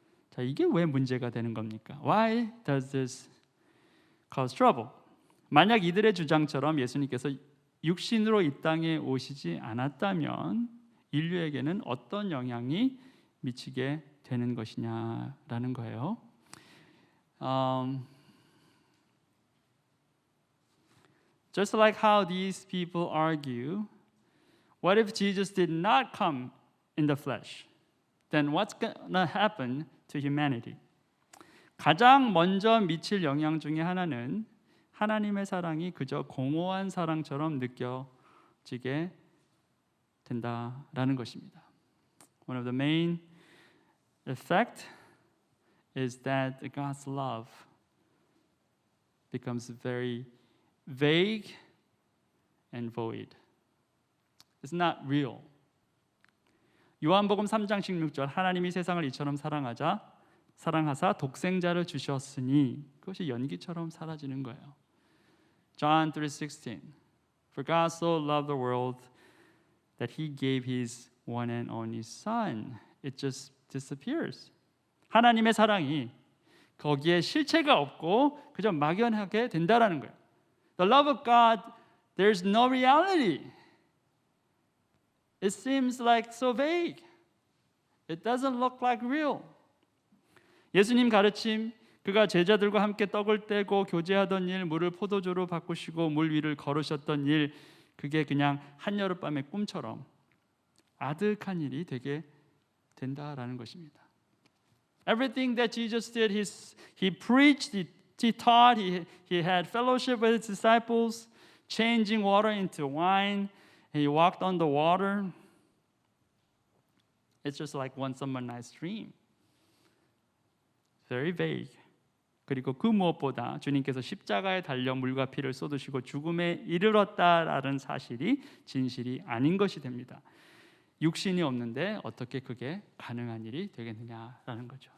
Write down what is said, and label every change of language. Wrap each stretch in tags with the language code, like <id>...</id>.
<ko>자, 이게 왜 문제가 되는 겁니까?</ko> <en>Why does this cause trouble?</en> <ko>만약 이들의 주장처럼 예수님께서 육신으로 이 땅에 오시지 않았다면 인류에게는 어떤 영향이 미치게 되는 것이냐라는 거예요.</ko> <en>Just like how these people argue, what if Jesus did not come in the flesh? Then what's going to happen to humanity?</en> <ko>가장 먼저 미칠 영향 중에 하나는 하나님의 사랑이 그저 공허한 사랑처럼 느껴지게 된다라는 것입니다.</ko> <en>One of the main effect is that God's love becomes very vague and void. It's not real.</en> <ko>요한복음 3장 16절 하나님이 세상을 이처럼 사랑하사 독생자를 주셨으니 그것이 연기처럼 사라지는 거예요.</ko> <en>John 3:16 For God so loved the world that he gave his one and only son. It just disappears.</en> <ko>하나님의 사랑이 거기에 실체가 없고 그저 막연하게 된다라는 거예요.</ko> <en>The love of God, there's no reality. It seems like so vague. It doesn't look like real.</en> <ko>예수님 가르침, 그가 제자들과 함께 떡을 떼고 교제하던 일, 물을 포도주로 바꾸시고 물 위를 걸으셨던 일, 그게 그냥 한여름밤의 꿈처럼 아득한 일이 되게 된다라는 것입니다.</ko> <en>Everything that Jesus did, he preached, he taught, he had fellowship with his disciples, changing water into wine. He walked on the water. It's just like one summer night's dream. Very vague.</en> <ko>그리고 그 무엇보다 주님께서 십자가에 달려 물과 피를 쏟으시고 죽음에 이르렀다라는 사실이 진실이 아닌 것이 됩니다. 육신이 없는데 어떻게 그게 가능한 일이 되겠느냐라는 거죠.</ko>